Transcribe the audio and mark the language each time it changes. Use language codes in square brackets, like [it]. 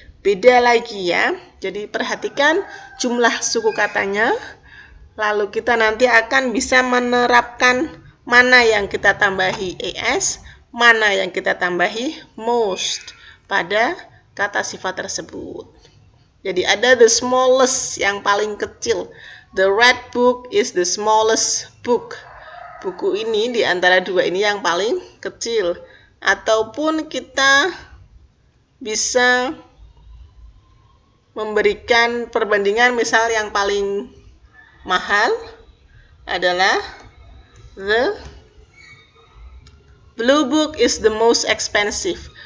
[id] Beda lagi ya. Jadi perhatikan jumlah suku katanya. Lalu kita nanti akan bisa menerapkan mana yang kita tambahi es, mana yang kita tambahi most pada kata sifat tersebut. Jadi ada [en] the smallest, [id] yang paling kecil. [en] The red book is the smallest book. [id] Buku ini di antara dua ini yang paling kecil. Ataupun kita bisa memberikan perbandingan, misal yang paling mahal adalah [en] the blue book is the most expensive.